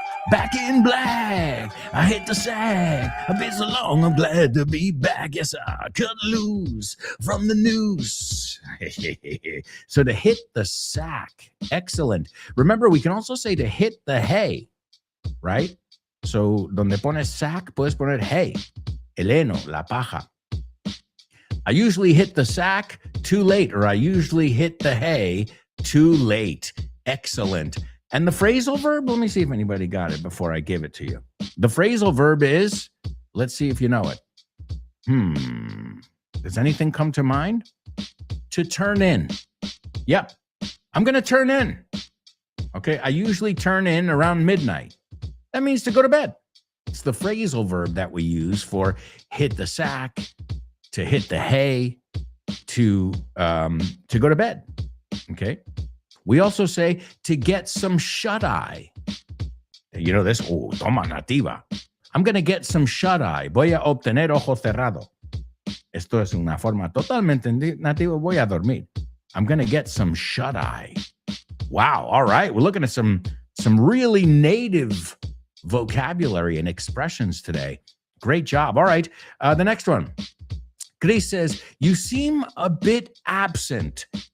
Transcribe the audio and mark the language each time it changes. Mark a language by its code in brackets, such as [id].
[en] Back in black. I hit the sack. I've been so long, I'm glad to be back. Yes, I cut loose from the noose. So to hit the sack. Excellent. Remember, we can also say to hit the hay, right? [es] So donde pones sack, puedes poner hay. El heno, la paja. [en] I usually hit the sack too late, or I usually hit the hay too late. Excellent. And the phrasal verb, let me see if anybody got it before I give it to you. The phrasal verb is, let's see if you know it. Does anything come to mind? To turn in. Yep. I'm going to turn in. Okay. I usually turn in around midnight. That means to go to bed. It's the phrasal verb that we use for hit the sack, to hit the hay, to go to bed. Okay. We also say to get some shut-eye. You know this? Oh, [es] toma, nativa. [en] I'm going to get some shut-eye. [es] Voy a obtener ojo cerrado. Esto es una forma totalmente nativa. Voy a dormir. [en] I'm going to get some shut-eye. Wow. All right. We're looking at some really native vocabulary and expressions today. Great job. All right. The next one. Chris says, you seem a bit absent.